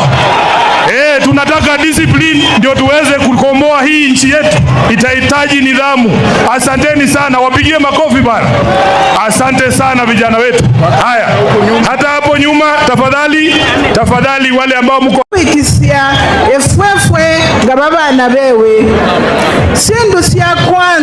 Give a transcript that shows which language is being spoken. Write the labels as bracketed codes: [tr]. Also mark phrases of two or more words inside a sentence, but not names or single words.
[sw] Tunataka discipline ndio tuweze kukomboa hii nchi yetu, itahitaji nidhamu. Asanteni sana, wapigie makofi bana. Asante sana vijana wetu. Haya, hata hapo nyuma tafadhali wale ambao mko [luy] ikisia efwefwe nga babana bewe sindu sya kwanza